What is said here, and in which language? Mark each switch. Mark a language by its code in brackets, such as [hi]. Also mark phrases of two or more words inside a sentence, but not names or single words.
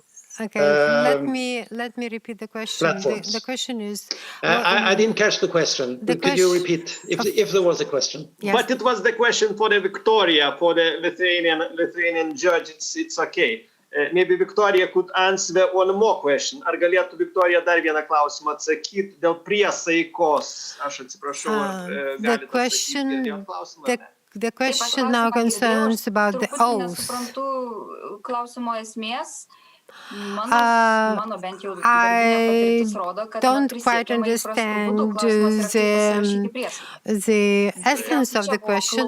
[en] Okay, let me repeat the question. The question is. I didn't catch the question. Could you repeat if there was a question? Yes. But it was the question for the Victoria, for the Lithuanian judge. It's okay. Maybe Victoria could answer one more question. [lt] Ar galėtų Victoria dar vieną klausimą atsakyti dėl priesaikos? Aš atsiprašau, ar galite atsakyti dėl klausimą? [en] The question now concerns about the oath. I don't quite understand the essence of the question.